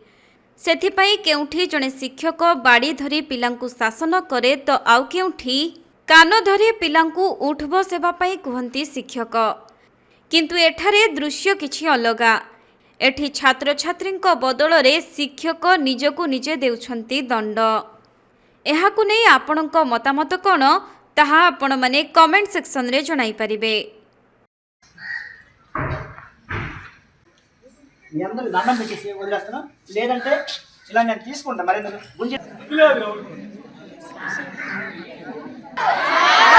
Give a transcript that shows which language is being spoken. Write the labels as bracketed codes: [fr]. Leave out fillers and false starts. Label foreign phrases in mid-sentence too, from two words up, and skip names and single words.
[or] ସେଥିପାଇଁ କେଉଁଠି ଜଣେ ଶିକ୍ଷକ ବାଡ଼ି ଧରି ପିଲାଙ୍କୁ ଶାସନ କରେ ତ ଆଉ କେଉଁଠି କାନ ଧରି ପିଲାଙ୍କୁ ଉଠ ବସ ହେବା ପାଇଁ କୁହନ୍ତି ଶିକ୍ଷକ। କିନ୍ତୁ ଏଠାରେ ଦୃଶ୍ୟ କିଛି ଅଲଗା। ଏଠି ଛାତ୍ର ଛାତ୍ରୀଙ୍କ ବଦଳ ରେ ଶିକ୍ଷକ ନିଜକୁ ନିଜେ ଦେଉଛନ୍ତି ଦଣ୍ଡ। ଏହାକୁ ନେଇ ଆପଣଙ୍କ ମତାମତ କଣ ତାହା ଆପଣ ମାନେ [en] comment section [or] ରେ ଜଣାଇ ପାରିବେ। [te] మీ అందరూ దండం పెట్టేసి వదిలేస్తాను, లేదంటే ఇలా నేను తీసుకుంటా. మరి గుంజి